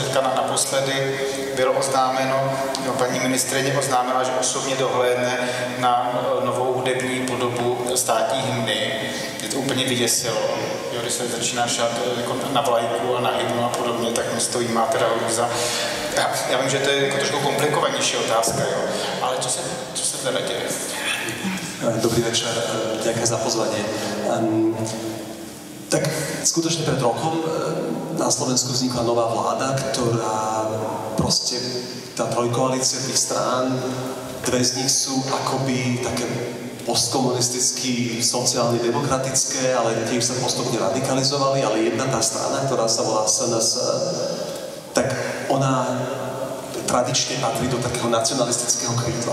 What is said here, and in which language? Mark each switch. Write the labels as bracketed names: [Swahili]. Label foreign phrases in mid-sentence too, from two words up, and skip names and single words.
[Czech] Teďka naposledy bylo oznámeno, paní ministryně oznámila, že osobně dohlédne na novou hudební podobu státní hymny. Je to úplně vyděsilo. Jo, když se začíná šát jako na vlajku a na hymnu a podobně, tak mi stojí má teda Luisa. Já vím, že to je jako trošku komplikovanější otázka, jo, ale co se teda děje? [Slovak] Dobrý večer, ďakujem za pozvanie. Tak skutočne pred rokom na Slovensku vznikla nová vláda, ktorá proste, tá trojkoalícia tých strán, dve z nich sú akoby také postkomunisticky, sociálne demokratické, ale tiež sa postupne radikalizovali, ale jedna tá strana, ktorá sa volá SNS, tak ona tradične patrí do takého nacionalistického krídla.